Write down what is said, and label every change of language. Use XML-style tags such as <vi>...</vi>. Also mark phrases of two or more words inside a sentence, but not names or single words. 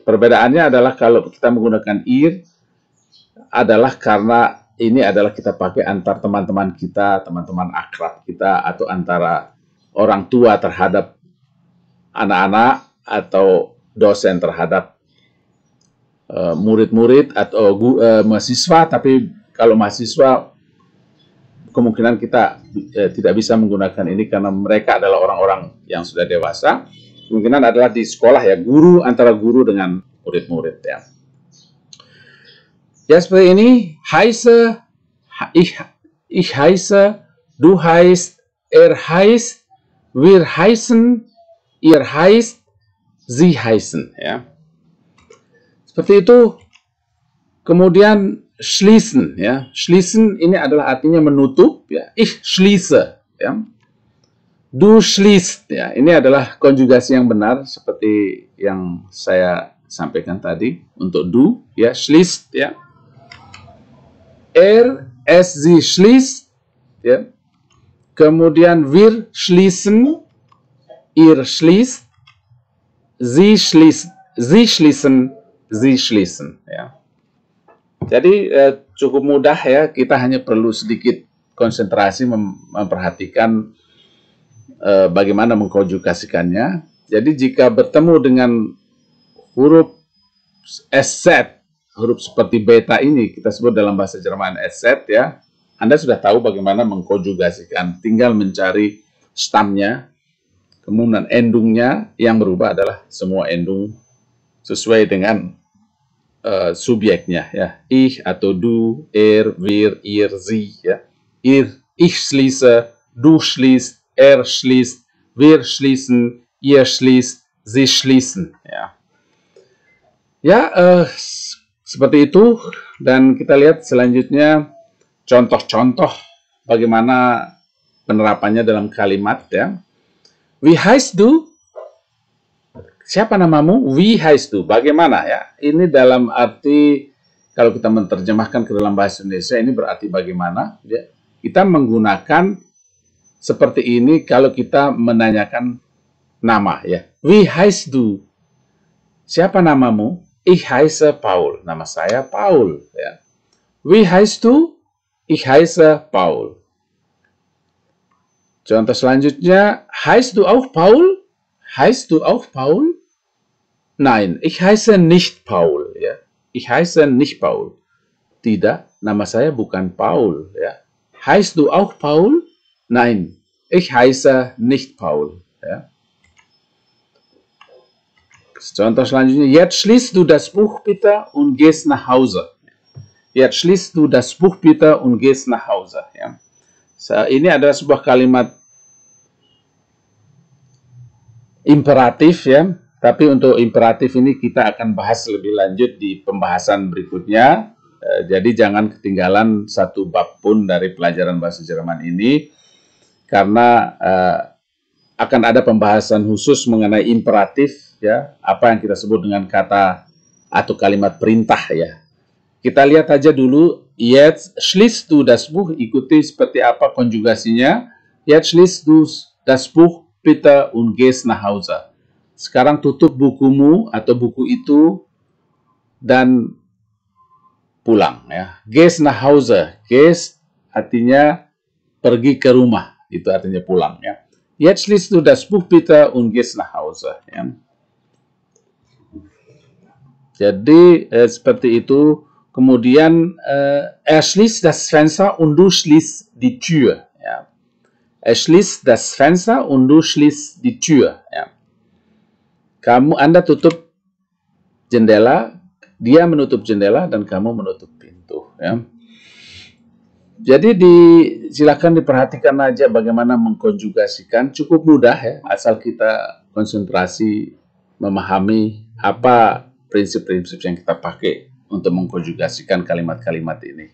<id>Perbedaannya adalah kalau kita menggunakan ihr adalah karena ini adalah kita pakai antar teman-teman kita, teman-teman akrab kita, atau antara orang tua terhadap anak-anak atau dosen terhadap murid-murid atau mahasiswa. Tapi kalau mahasiswa kemungkinan kita tidak bisa menggunakan ini karena mereka adalah orang-orang yang sudah dewasa. Kemungkinan adalah di sekolah ya, guru, antara guru dengan murid-murid ya. Ya seperti ini,</id> <de>heiße, ich heiße, du heißt, heißt, wir heißen, ihr heißt, sie heißen ya.</de> <id>Seperti itu. Kemudian schließen ya. Schließen ini adalah artinya menutup ya.</id> <de>Ich schließe ya. Du schließt ya.</de> <id>Ini adalah konjugasi yang benar seperti yang saya sampaikan tadi untuk du ya, schließt ya.</id> <de>Sie schließt ya. Kemudian wir schließen, ihr schließt, sie schließen ya.</de> <id>Jadi cukup mudah ya, kita hanya perlu sedikit konsentrasi memperhatikan bagaimana mengkonjugasikannya. Jadi jika bertemu dengan huruf SZ, huruf seperti beta ini kita sebut dalam bahasa Jerman SZ ya, Anda sudah tahu bagaimana mengkonjugasikan, tinggal mencari stamnya, kemudian endungnya yang berubah adalah semua endung sesuai dengan subjeknya ya.</id> <de>Ich atau du, wir, ihr, sie ya. Ich schließe, du schließt, schließt, wir schließen, ihr schließt, sie schließen.</de> <id>Ya, seperti itu. Dan kita lihat selanjutnya contoh-contoh bagaimana penerapannya dalam kalimat ya.</id> <de>Wie heißt du?</de> <id>Siapa namamu?</id> <de>Wie heißt du?</de> <id>Bagaimana ya? Ini dalam arti kalau kita menerjemahkan ke dalam bahasa Indonesia ini berarti bagaimana ya. Kita menggunakan seperti ini kalau kita menanyakan nama ya.</id> <de>Wie heißt du?</de> <id>Siapa namamu?</id> <de>Ich heiße Paul.</de> <id>Nama saya Paul ya.</id> <de>Wie heißt du? Ich heiße Paul.</de> <id>Contoh selanjutnya,</id> <de>heißt du auch Paul? Heißt du auch Paul? Nein, ich heiße nicht Paul. Ya. Ich heiße nicht Paul.</de> <id>Tidak, nama saya bukan Paul. Ya.</id> <de>Heißt du auch Paul? Nein, ich heiße nicht Paul.</de> <id>Ya. Contoh selanjutnya,</id> <de>jetzt schließt du das Buch bitte und gehst nach Hause. Jetzt schließt du das Buch bitte und gehst nach Hause.</de> <id>Ya. Ini adalah sebuah kalimat imperatif ya, tapi untuk imperatif ini kita akan bahas lebih lanjut di pembahasan berikutnya. Jadi jangan ketinggalan satu bab pun dari pelajaran bahasa Jerman ini, karena akan ada pembahasan khusus mengenai imperatif ya, apa yang kita sebut dengan kata atau kalimat perintah ya. Kita lihat aja dulu,</id> <de>jetzt schließt du das Buch,</de> <id>ikuti seperti apa konjugasinya.</id> <de>Jetzt schließt du das Buch bitte und gehst nach Hause.</de> <id>Sekarang tutup bukumu atau buku itu dan pulang ya.</id> <de>Gehst nach Hause.</de> <id>Gehst artinya pergi ke rumah, itu artinya pulang ya.</id> <de>Jetzt schließt du das Buch bitte und gehst nach Hause ya.</de> <id>Jadi seperti itu.</id> <de>Kemudian er schließt das Fenster und du schließt die Tür ya. Er schließt das Fenster und du schließt die Tür.</de> <id>Ya. Anda tutup jendela, dia menutup jendela, dan kamu menutup pintu. Ya. Jadi silakan diperhatikan aja bagaimana mengkonjugasikan. Cukup mudah ya, asal kita konsentrasi memahami apa prinsip-prinsip yang kita pakai untuk mengkonjugasikan kalimat-kalimat ini.</id>